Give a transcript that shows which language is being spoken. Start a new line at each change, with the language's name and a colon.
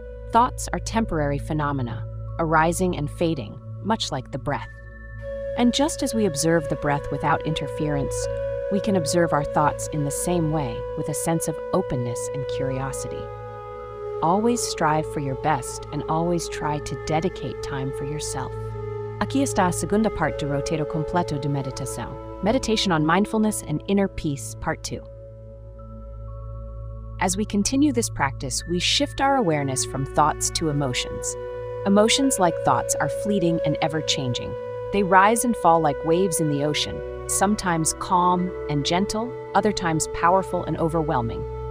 English: Thoughts are temporary phenomena, arising and fading, much like the breath. And just as we observe the breath without interference, we can observe our thoughts in the same way, with a sense of openness and curiosity. Always strive for your best and always try to dedicate time for yourself.
Portuguese: Aqui está a segunda parte do roteiro completo de meditação.
English: Meditation on Mindfulness and Inner Peace, Part 2. As we continue this practice, we shift our awareness from thoughts to emotions. Emotions, like thoughts, are fleeting and ever-changing. They rise and fall like waves in the ocean, sometimes calm and gentle, other times powerful and overwhelming.